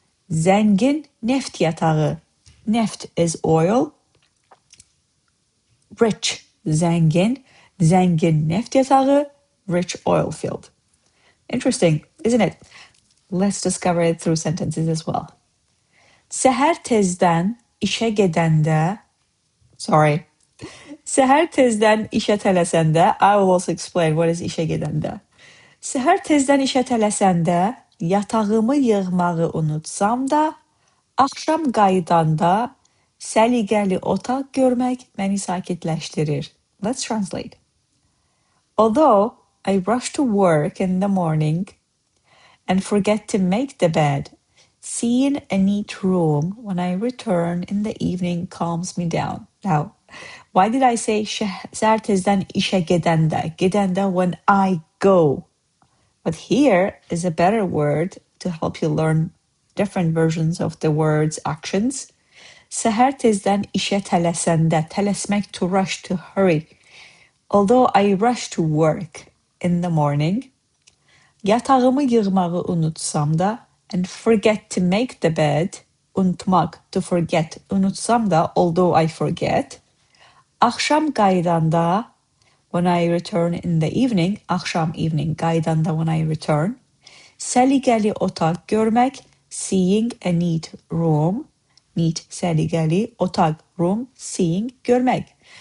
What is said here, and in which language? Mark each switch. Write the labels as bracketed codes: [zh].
[az] Zengin neft yatağı. [en] Neft is oil. Rich, zengin. [az] Zengin neft yatağı, [en] rich oil field. Interesting, isn't it? Let's discover it through sentences as well. [az] Seher tezden işe gedəndə, Seher tezden işe tələsəndə, [en] I will also explain what is [az] işe gedəndə. Seher tezden işe tələsəndə, yatağımı yığmağı unutsam da, axşam qayıdanda səliqəli otaq görmək məni sakitləşdirir. [en] Let's translate. Although I rush to work in the morning and forget to make the bed, seeing a neat room when I return in the evening calms me down. Now, why did I say [az] seher tezden işe gedəndə? [en] Gedəndə when I go. But here is a better word to help you learn different versions of the words actions. [az] Seher tezden işe tələsəndə, tələsmək [en] to rush, to hurry. Although I rush to work in the morning, [az] yatağımı yığmağı unutsam da, [en] and forget to make the bed, unutmak, to forget, unutsam da, although I forget, [az] akşam qayıdanda, [en] when I return in the evening, akşam evening, qayıdanda when I return, [az] səliqəli otaq görmək, [en] seeing a neat room, neat, səliqəli, otaq, room, seeing, görmək.